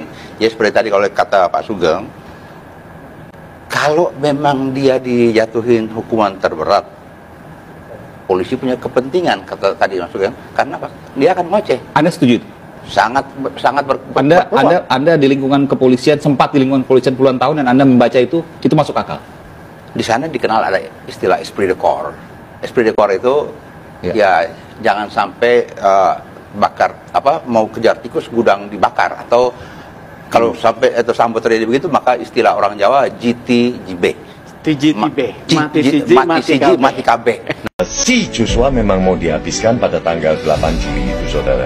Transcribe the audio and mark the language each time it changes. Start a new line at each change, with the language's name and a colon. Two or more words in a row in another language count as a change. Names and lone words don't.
Indonesian: Ya seperti tadi kalau kata Pak Sugeng, kalau memang dia dijatuhin hukuman terberat, polisi punya kepentingan, kata tadi Mas Sugeng, karena apa? Dia akan ngoceh. Anda setuju? Sangat Anda di lingkungan kepolisian, sempat di lingkungan kepolisian puluhan tahun, dan Anda membaca itu masuk akal? Di sana dikenal ada istilah
French: esprit de corps. Esprit de corps
Indonesian: itu ya jangan sampai mau kejar tikus gudang dibakar, atau kalau sampai itu Sambo terjadi begitu, maka istilah orang Jawa GTJB.
Javanese: Mati siji, mati KB.
Indonesian: Si Joshua memang mau dihabiskan pada tanggal 8 Juli itu, saudara.